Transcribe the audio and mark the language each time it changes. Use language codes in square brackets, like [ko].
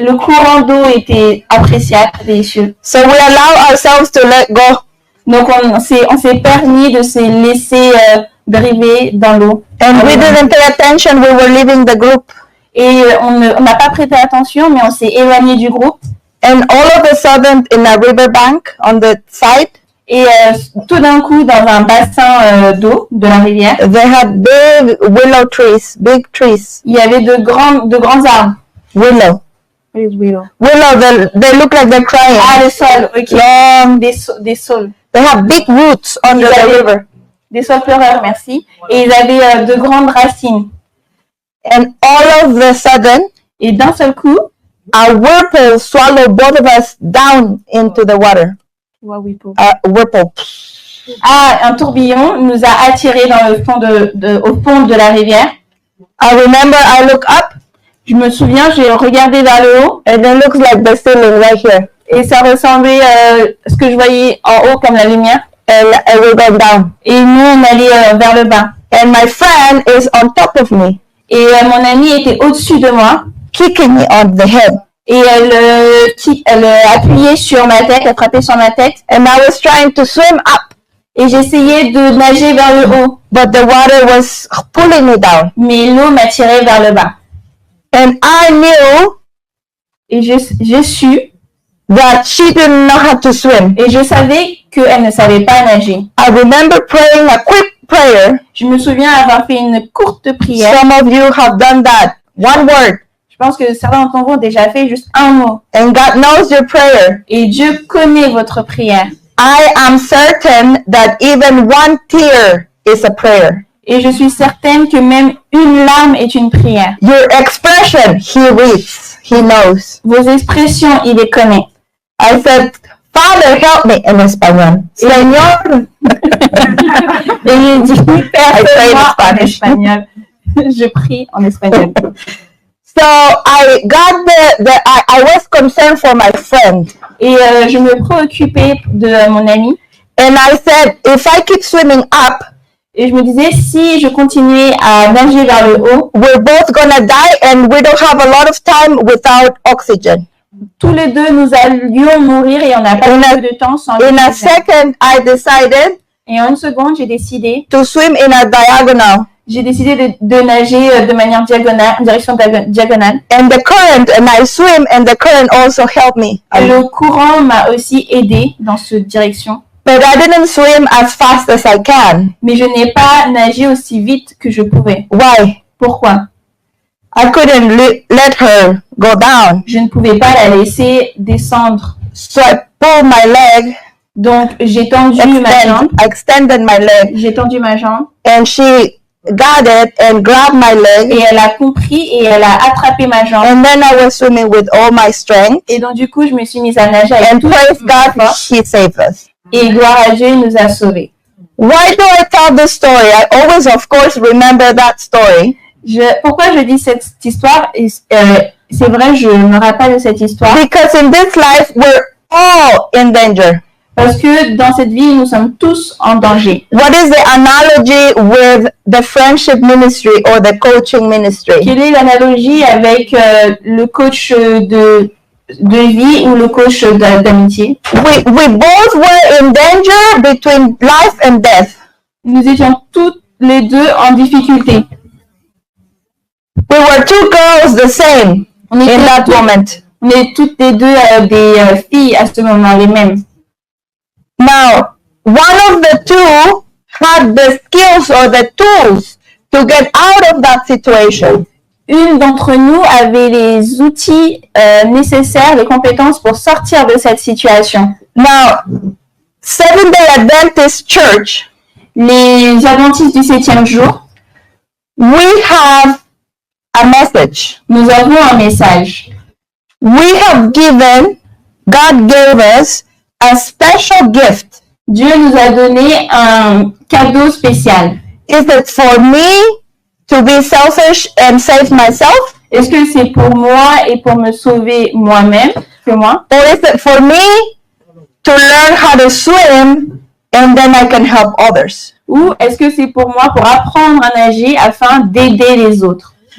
[fr] Le courant d'eau était appréciable, délicieux. [en] So we allow ourselves to let go. [fr] Donc on s'est permis de se laisser dériver dans l'eau. [en] And we didn't pay attention. We were leaving the group. [fr] Et on n'a pas prêté attention, mais on s'est éloigné du groupe. [en] And all of a sudden, in a river bank on the side. [fr] Et tout d'un coup, dans un bassin d'eau de la rivière, [en] they had big willow trees, big trees. [fr] Il y avait de grands arbres. [en] Willow. What is willow? Willow, they look like they're crying. [fr] Ah, les saules, [en] ok. Long, [fr] des saules. [en] They have big roots under the river. [fr] Des saules pleureurs, merci. Et ils avaient de grandes racines. [en] And all of a sudden, [fr] et d'un seul coup, [en] a whirlpool swallowed both of us down into the water. Whirlpool. [fr] Un tourbillon nous a attirés dans le fond au fond de la rivière. [en] I remember I look up. [fr] Je me souviens, j'ai regardé vers le haut. [en] And it looks like the ceiling right here. [fr] Et ça ressemblait à ce que je voyais en haut comme la lumière. [en] And we went down. [fr] Et nous on allait vers le bas. [en] And my friend is on top of me. [fr] Et mon amie était au-dessus de moi. [en] Kicking me on the head. [fr] Et elle appuyait sur ma tête, elle frappait sur ma tête. [en] And I was trying to swim up. [fr] Et j'essayais de nager vers le haut. [en] But the water was pulling me down. [fr] Mais l'eau m'attirait vers le bas. [en] And I knew. [fr] Et j'ai su. [en] That she didn't know how to swim. [fr] Et je savais qu'elle ne savait pas nager. [en] I remember praying a quick prayer. [fr] Je me souviens avoir fait une courte prière. [en] Some of you have done that. One word. [fr] Je pense que certains d'entre vous ont déjà fait juste un mot. [en] And God knows your prayer. [fr] Et Dieu connaît votre prière. [en] I am certain that even one tear is a prayer. [fr] Et je suis certaine que même une larme est une prière. [en] Your expression, he reads, he knows. [fr] Vos expressions, il les connaît. [en] I said, Father, help me in [fr] espagnol. Señor. Et il dit, Père, aide-moi en espagnol. Je prie en espagnol. [en] So I got I was concerned for my friend. [fr] Et je me préoccupais de mon ami. [en] And I said, if I keep swimming up, [fr] Et je me disais, si je continuais à nager vers le haut, [en] we're both gonna die and we don't have a lot of time without oxygen. [fr] tous les deux, nous allions mourir et on n'a pas beaucoup de temps sans [en] In a [fr] oxygène. [en] second, I decided [fr] Et en une seconde, j'ai décidé [en] to swim in a diagonal. [fr] de nager de manière diagonale, en direction diagonale. [en] And the current, and I swim, and the current also helped me. [fr] Et le courant m'a aussi aidé dans cette direction. [en] But I didn't swim as fast as I can. [fr] Mais je n'ai pas nagé aussi vite que je pouvais. [en] Why? [fr] Pourquoi? [en] I couldn't let her go down. [fr] Je ne pouvais pas la laisser descendre. [en] So I pulled my leg, [fr] Donc, j'ai tendu ma jambe. [en] I extended my leg, [fr] J'ai tendu ma jambe. [en] and she got it and grabbed my leg. [fr] Et elle a compris et elle a attrapé ma jambe. [en] And then I was swimming with all my strength. [fr] Et donc, du coup, je me suis mise à nager avec [en] And [fr] tout [en] praise [fr] mon [en] God, [fr] force. [en] He saved us. [fr] Et gloire à Dieu, il nous a sauvés. [en] Why do I tell this story? I always, of course, remember that story. [fr] Pourquoi je dis cette histoire? C'est vrai, je me rappelle de cette histoire. [en] Because in this life, we're all in danger. [fr] Parce que dans cette vie, nous sommes tous en danger. [en] What is the analogy with the friendship ministry or the coaching ministry? [fr] Quelle est l'analogie avec le coach de vie ou le coach d'amitié? [en] We both were in danger between life and death. [fr] Nous étions toutes les deux en difficulté. [en] We were two girls the same in that moment. [fr] On est toutes les deux des filles à ce moment, les mêmes. [en] Now, one of the two had the skills or the tools to get out of that situation. [fr] Une d'entre nous avait les outils nécessaires, les compétences pour sortir de cette situation. [en] Now, Seventh-day Adventist Church, [fr] Les adventistes du 7e jour, [en] we have a message. [fr] nous avons un message. [en] We have given, God gave us a special gift. [fr] Dieu nous a donné un cadeau spécial. [en] Is it for me to be selfish and save myself? [fr] Est-ce que c'est pour moi et pour me sauver moi-même, que moi? [en] Or is it for me to learn how to swim and then I can help others? [fr] Ou est-ce que c'est pour moi pour apprendre à nager afin d'aider les autres?